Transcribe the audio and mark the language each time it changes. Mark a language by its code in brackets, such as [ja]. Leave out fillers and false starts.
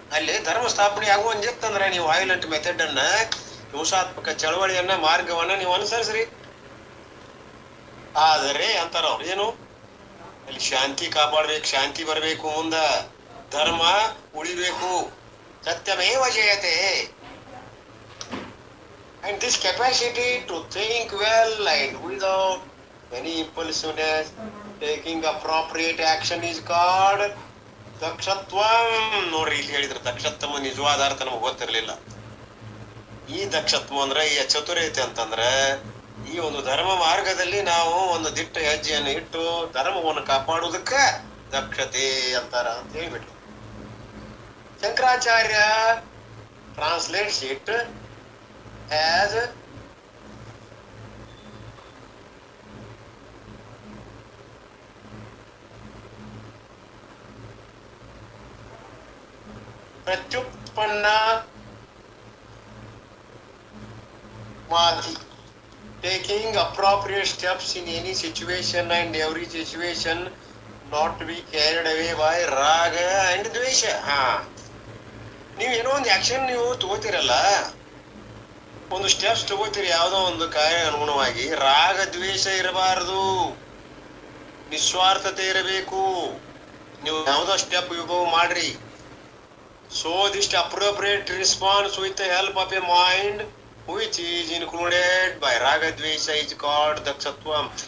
[kn] ಅಲ್ಲಿ ಧರ್ಮ ಸ್ಥಾಪನೆ ಆಗುವಂತಂದ್ರೆ ನೀವು ವಯೋಲೆಂಟ್ ಮೆಥಡ್ ಅನ್ನ, ಹಿಂಸಾತ್ಮಕ ಚಳವಳಿಯನ್ನ, ಮಾರ್ಗವನ್ನ ನೀವು ಅನುಸರಿಸ್ರಿ. ಆದರೆ ಅಂತಾರ ಅವ್ರು ಏನು, ಅಲ್ಲಿ ಶಾಂತಿ ಕಾಪಾಡ್ಬೇಕು, ಶಾಂತಿ ಬರ್ಬೇಕು, ಮುಂದ ಧರ್ಮ ಉಳಿಬೇಕು. [sa] ಸತ್ಯಮೇವ ಜಯತೆ. [en] And this capacity to think well and without any impulsiveness, taking appropriate action is called ದಕ್ಷತ್ವಂ. [kn] ನೋಡ್ರಿ ಇಲ್ಲಿ ಹೇಳಿದ್ರು ದಕ್ಷತ್ವ ನಿಜವಾದ ಅರ್ಥ ನಮ್ಗೆ ಗೊತ್ತಿರ್ಲಿಲ್ಲ. ಈ ದಕ್ಷತ್ವ ಅಂದ್ರೆ ಈ ಚತುರತೆ ಅಂತಂದ್ರ ಈ ಒಂದು ಧರ್ಮ ಮಾರ್ಗದಲ್ಲಿ ನಾವು ಒಂದು ದಿಟ್ಟ ಹೆಜ್ಜೆಯನ್ನು ಇಟ್ಟು ಧರ್ಮವನ್ನು ಕಾಪಾಡುವುದಕ್ಕ ದಕ್ಷತೆ ಅಂತಾರ ಅಂತ ಹೇಳ್ಬಿಟ್ರು. [en] Shankaracharya translates it as ಪ್ರತ್ಯುತ್ಪನ್ನ ಮಾತಿ, taking appropriate steps in any situation and every situation, not to be carried away by raga and dvesha. [kn] ನೀವು ಏನೋ ಒಂದು ಆಕ್ಷನ್ ನೀವು ತಗೋತೀರಲ್ಲ, ಒಂದು ಸ್ಟೆಪ್ಸ್ ತಗೋತೀರಿ ಯಾವುದೋ ಒಂದು ಕಾರ್ಯ ಅನುಗುಣವಾಗಿ, ರಾಗ ದ್ವೇಷ ಇರಬಾರದು, ನಿಸ್ವಾರ್ಥತೆ ಇರಬೇಕು. ನೀವು ಯಾವುದೋ ಸ್ಟೆಪ್ ವಿಭವ ಮಾಡ್ರಿ. [en] So this appropriate response with the help of a mind which is included by ರಾಗ ದ್ವೇಷ is called ದಕ್ಷತ್ವಂ.